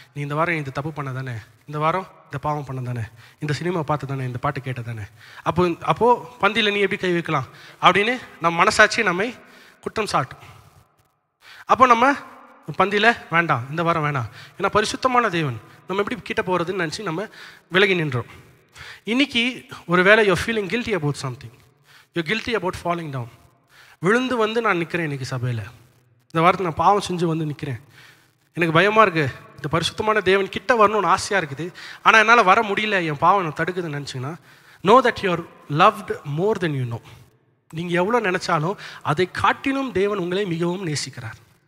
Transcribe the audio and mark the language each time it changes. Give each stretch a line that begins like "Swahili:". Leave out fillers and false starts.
Tamil: நீ இந்த வாரம் இந்த தப்பு பண்ண தானே, இந்த வாரம் இந்த பாவம் பண்ண தானே, இந்த சினிமா பார்த்து தானே, இந்த பாட்டு கேட்ட தானே, அப்போது பந்தியில் நீ எப்படி கை வைக்கலாம் அப்படின்னு நம்ம மனசாட்சி நம்மை குற்றம் சாட்டும். அப்போ நம்ம பந்தியில் வேண்டாம், இந்த வாரம் வேண்டாம், ஏன்னா பரிசுத்தமான தேவன், நம்ம எப்படி கிட்ட போகிறதுன்னு நினச்சி நம்ம விலகி நின்றோம். இன்னைக்கு ஒரு வேளை
English: you're feeling guilty about something, you're guilty about falling down.
Tamil: விழுந்து வந்து நான் நிற்கிறேன் இன்றைக்கி சபையில், இந்த வாரத்தில் நான் பாவம் செஞ்சு வந்து நிற்கிறேன், எனக்கு பயமாக இருக்குது, இந்த பரிசுத்தமான தேவன் கிட்ட வரணும்னு ஆசையாக இருக்குது, ஆனால் என்னால் வர முடியல, என் பாவம் நான் தடுக்குதுன்னு நினச்சிங்கன்னா,
English: know that you are loved more than you know.
Tamil: நீங்கள் எவ்வளோ நினச்சாலும் அதை காட்டிலும் தேவன் உங்களை மிகவும் நேசிக்கிறார்.